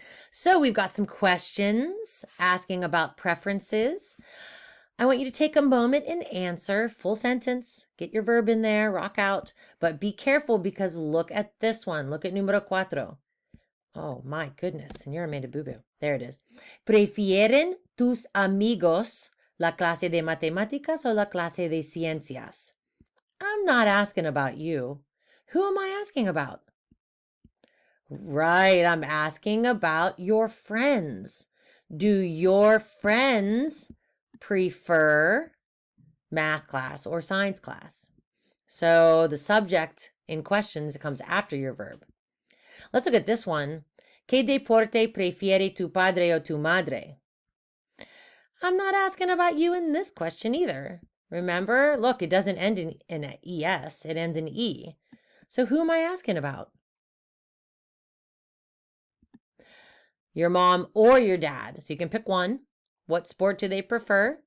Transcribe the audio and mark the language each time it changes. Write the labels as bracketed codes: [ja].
[en] So we've got some questions asking about preferences. I want you to take a moment and answer, full sentence, get your verb in there, rock out, but be careful because look at this one. Look at [es] número cuatro. [en] Oh my goodness, Señora made a boo-boo. There it is. [es] ¿Prefieren tus amigos la clase de matemáticas o la clase de ciencias? [en] I'm not asking about you. Who am I asking about? Right, I'm asking about your friends. Do your friends prefer math class or science class? So the subject in questions comes after your verb. Let's look at this one. [es] ¿Qué deporte prefiere tu padre o tu madre? [en] I'm not asking about you in this question either. Remember, look, it doesn't end in an ES, it ends in E. So who am I asking about? Your mom or your dad. So you can pick one. What sport do they prefer?